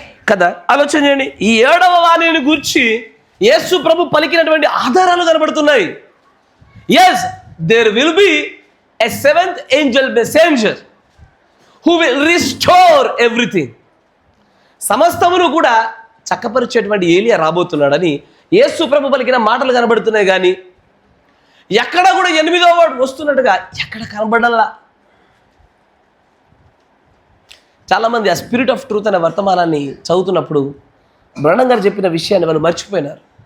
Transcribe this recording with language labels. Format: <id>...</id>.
<te>కదా, ఆలోచన చేయండి. ఈ 7వ వాణిని గూర్చి యేసు ప్రభు పలికినటువంటి ఆధారాలు కనబడుతున్నాయి.</te> <en>Yes, there will be a 7th angel messenger who will restore everything.</en> <te>సమస్తమును కూడా చక్కపరిచేటువంటి ఏలియా రాబోతున్నాడని యేసు ప్రభు పలికిన మాటలు కనబడుతున్నాయి. కానీ ఎక్కడ కూడా 8వ వాడు వస్తున్నట్టుగా ఎక్కడ కనబడాలా? చాలామంది ఆ స్పిరిట్ ఆఫ్ ట్రూత్ అనే వర్తమానాన్ని చదువుతున్నప్పుడు బ్రహ్మం గారు చెప్పిన విషయాన్ని వాళ్ళు మర్చిపోయినారు.</te>